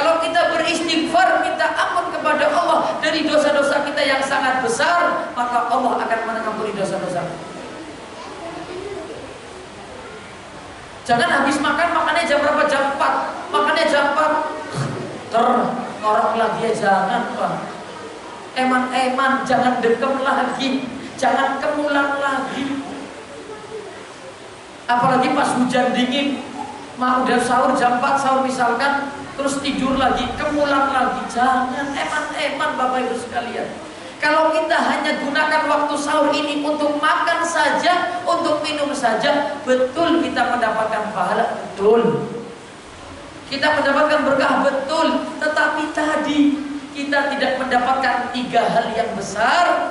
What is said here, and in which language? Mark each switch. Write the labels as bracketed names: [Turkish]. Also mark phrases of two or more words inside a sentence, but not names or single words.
[Indonesian] Kalau kita beristighfar, minta ampun kepada Allah dari dosa-dosa kita yang sangat besar, maka Allah akan mengampuni dosa-dosa. Jangan habis makan, makannya jam berapa? Jam 4. Makannya jam 4 ngorok lagi ya, jangan Pak. Eman-eman, jangan dekem lagi, jangan kemulan lagi. Apalagi pas hujan dingin, udah sahur jam 4 sahur misalkan, terus tidur lagi, kemulan lagi. Jangan, eman-eman Bapak Ibu sekalian. Kalau kita hanya gunakan waktu sahur ini untuk makan saja, untuk minum saja, betul kita mendapatkan pahala, betul. Kita mendapatkan berkah, betul. Tetapi tadi kita tidak mendapatkan 3 hal yang besar.